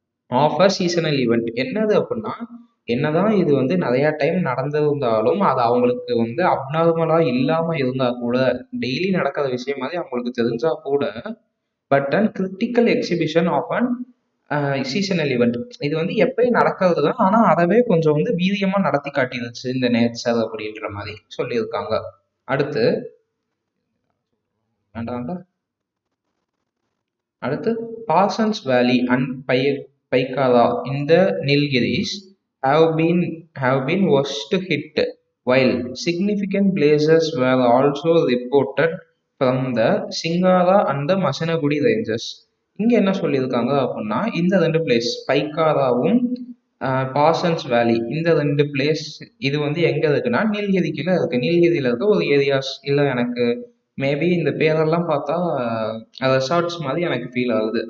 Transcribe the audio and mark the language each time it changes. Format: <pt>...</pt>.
<en>of a seasonal event</en> <ta>என்னது அப்படின்னா, என்னதான் இது வந்து நிறைய டைம் நடந்திருந்தாலும் அது அவங்களுக்கு வந்து அப்நார்மலா இல்லாம இருந்தா கூட, டெய்லி நடக்கிற விஷயம் மாதிரி அவங்களுக்கு தெரிஞ்சா கூட,</ta> <en>but and critical exhibition of an seasonal event,</en> <ta>இது வந்து எப்பயும் நடக்கிறது தான், ஆனா அதவே கொஞ்சம் வந்து வீரியமா நடத்தி காட்டிருச்சு இந்த நேச்சர் அப்படின்ற மாதிரி சொல்லியிருக்காங்க. அடுத்து வேண்டாம்டா.</ta> <en>அடுத்து, Parsons Valley and Paikara in the Nilgiris have been worst hit, while significant blazes were also reported from the Singara and the Masanagudi ranges.</en> <ta>இங்க என்ன சொல்லியிருக்காங்க அப்படின்னா, இந்த 2 பிளேஸ் பைக்காராவும் பாசன்ஸ் வேலி, இந்த 2 பிளேஸ் இது வந்து எங்க இருக்குன்னா நீலகிரி கீழே இருக்கு. நீலகிரியில இருக்க ஒரு ஏரியாஸ். இல்லை எனக்கு மேபி இந்த பேரெல்லாம் பார்த்தா ரெசார்ட்ஸ் மாதிரி எனக்கு ஃபீல் ஆகுது.</ta>